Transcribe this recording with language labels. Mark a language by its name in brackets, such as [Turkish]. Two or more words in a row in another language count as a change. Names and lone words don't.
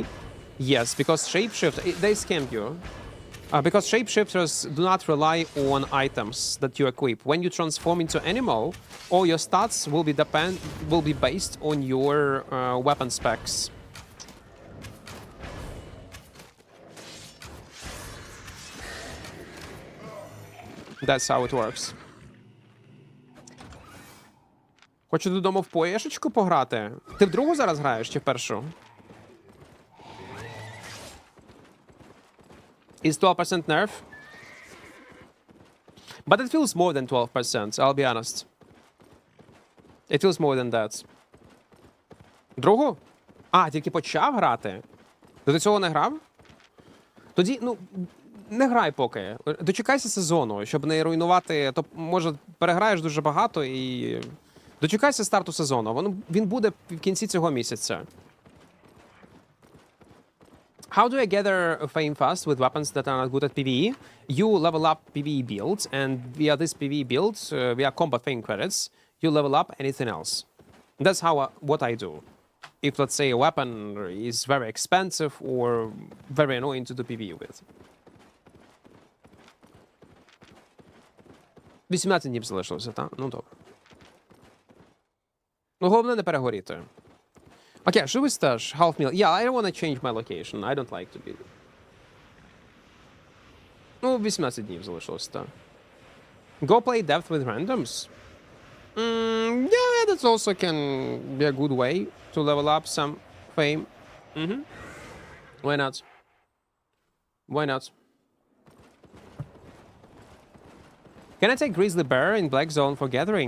[English] Yes, because shapeshifter, they scam you. Because shapeshifters do not rely on items that you equip. When you transform into animal, all your stats will be based on your weapon specs. That's how it works. [Ukrainian] Хочу додому в поєшечку пограти. Ти в другу зараз граєш чи в першу? [English] Is 12% nerf? But it feels more than 12%, I'll be honest. It feels more than that. [Ukrainian] Другу? А, тільки почав грати? Ти до цього не грав? Тоді, ну, не грай поки. Дочекайся сезону, щоб не руйнувати. То, може, переграєш дуже багато і... Дочекайся старту сезону. Він буде в кінці цього місяця. [English] How do I gather fame fast with weapons that are not good at PvE? You level up PvE builds, and via this PvE builds, via combat fame credits, you level up anything else. That's how what I do. If, let's say, a weapon is very expensive or very annoying to do PvE with. [Ukrainian] 18 днів залишилося, так? Ну, добре. Ну, головне не перегоріти. [English] Okay, should we stash half meal? Yeah, I don't want to change my location. I don't like to be... [Ukrainian] Ну, 18 днів залишилося, так. [English] Go play depth with randoms? Yeah, that also can be a good way to level up some fame. Why not? Why not? Can I take Grizzly Bear in Black Zone for gathering?